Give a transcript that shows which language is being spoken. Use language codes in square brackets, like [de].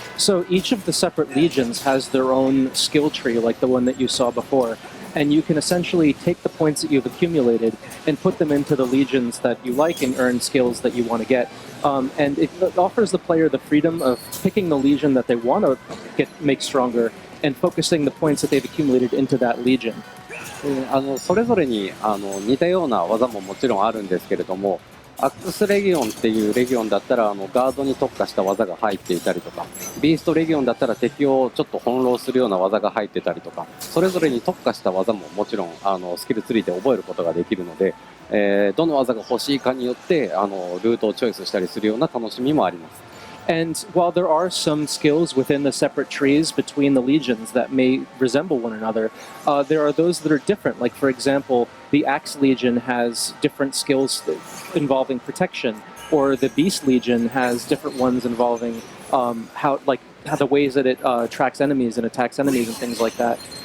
[en] So each of the separate legions has their own skill tree, like the one that you saw before, and you can essentially take the points that you've accumulated and put them into the legions that you like and earn skills that you want to get. And it offers the player the freedom of picking the legion that they want to make stronger and focusing the points that they've accumulated into that legion. [ja] それぞれに似たような技ももちろんあるんですけれども、アックスレギオンっていうレギオンだったらガードに特化した技が入っていたりとか、ビーストレギオンだったら敵をちょっと翻弄するような技が入ってたりとか、それぞれに特化した技ももちろんスキルツリーで覚えることができるので、どの技が欲しいかによってルートをチョイスしたりするような楽しみもあります。 [en] And while there are some skills within the separate trees between the legions that may resemble one another, there are those that are different. Like, for example, the Axe Legion has different skills involving protection, or the Beast Legion has different ones involving how the ways that it tracks enemies and attacks enemies and things like that.